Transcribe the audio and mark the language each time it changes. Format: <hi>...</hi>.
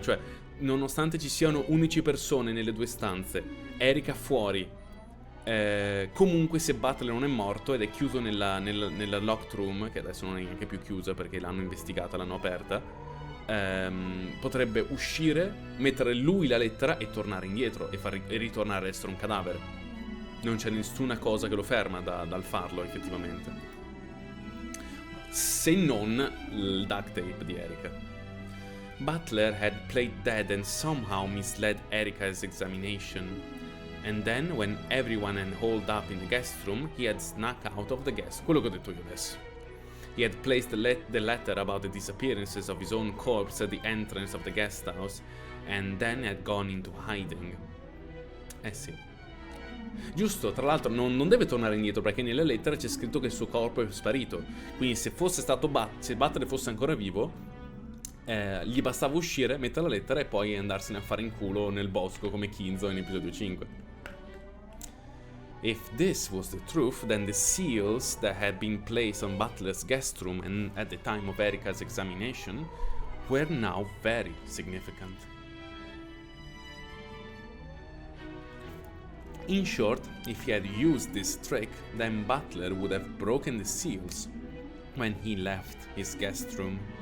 <it>Cioè, nonostante ci siano 11 persone nelle 2 stanze, Erika fuori, comunque se Butler non è morto ed è chiuso nella locked room, che adesso non è neanche più chiusa perché l'hanno investigata, l'hanno aperta, potrebbe uscire, mettere lui la lettera e tornare indietro e ritornare a essere un cadavere. Non c'è nessuna cosa che lo ferma dal farlo effettivamente, se non il duct tape di Erika.</it> <en>Butler had played dead and somehow misled Erika's examination. And then, when everyone had holed up in the guest room, he had snuck out of the guest.</en> <it>Quello che ho detto io adesso.</it> <en>He had placed the letter about the disappearances of his own corpse at the entrance of the guest house and then had gone into hiding.</en> <it>Eh sì. Giusto, tra l'altro non deve tornare indietro perché nelle lettere c'è scritto che il suo corpo è sparito. Quindi se fosse stato se Butler fosse ancora vivo, gli bastava uscire, mettere la lettera e poi andarsene a fare in culo nel bosco come Kinzo in episodio 5.</it> <en>If this was the truth, then the seals that had been placed on Butler's guest room and at the time of Erika's examination were now very significant. In short, if he had used this trick, then Butler would have broken the seals when he left his guest room.</en>